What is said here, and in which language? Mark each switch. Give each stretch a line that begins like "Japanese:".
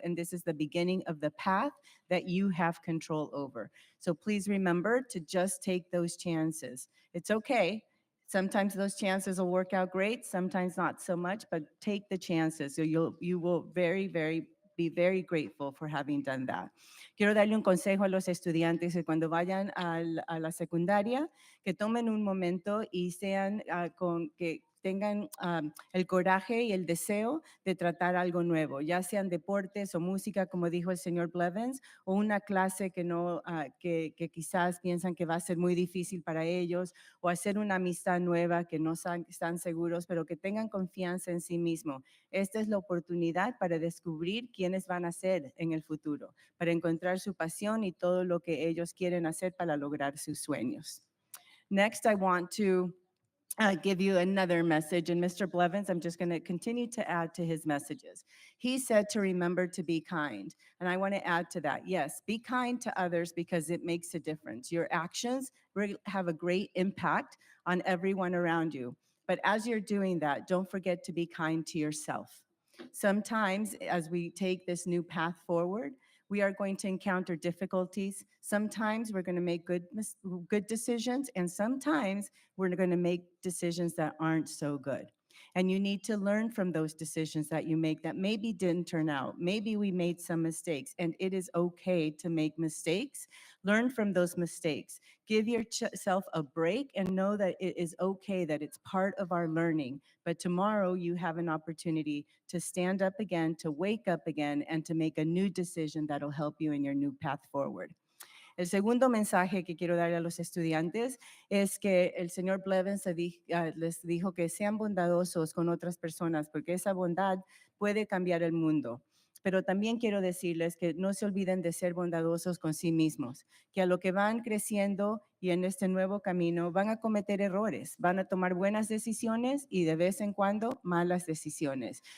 English: And this is the beginning of the path that you have control over. So please remember to just take those chances. It's okay. Sometimes those chances will work out great, sometimes not so much, but take the chances. So you will be very grateful for having done that.
Spanish: Quiero darle un consejo a los estudiantes que cuando vayan a la secundaria, que tomen un momento y sean que tengan el coraje y el deseo de tratar algo nuevo, ya sean deportes o música, como dijo el señor Blevins, o una clase que no que quizás piensan que va a ser muy difícil para ellos, o hacer una amistad nueva que no están seguros, pero que tengan confianza en sí mismo. Esta es la oportunidad para descubrir quiénes van a ser en el futuro, para encontrar su pasión y todo lo que ellos quieren hacer para lograr sus sueños.
English: Next, I want to give you another message. And Mr. Blevins, I'm just going to continue to add to his messages. He said to remember to be kind. And I want to add to that. Yes, be kind to others because it makes a difference. Your actions have a great impact on everyone around you. But as you're doing that, don't forget to be kind to yourself. Sometimes as we take this new path forward, we are going to encounter difficulties. Sometimes we're going to make good decisions, and sometimes we're going to make decisions that aren't so good. And you need to learn from those decisions that you make that maybe didn't turn out. Maybe we made some mistakes, and it is okay to make mistakes. Learn from those mistakes. Give yourself a break and know that it is okay, that it's part of our learning. But tomorrow you have an opportunity to stand up again, to wake up again, and to make a new decision that'll help you in your new path forward.
Spanish: El segundo mensaje que quiero darle a los estudiantes es que el señor Blevins les dijo que sean bondadosos con otras personas, porque esa bondad puede cambiar el mundo. Pero también quiero decirles que no se olviden de ser bondadosos con sí mismos, que a lo que van creciendo y en este nuevo camino van a cometer errores, van a tomar buenas decisiones y de vez en cuando malas decisiones.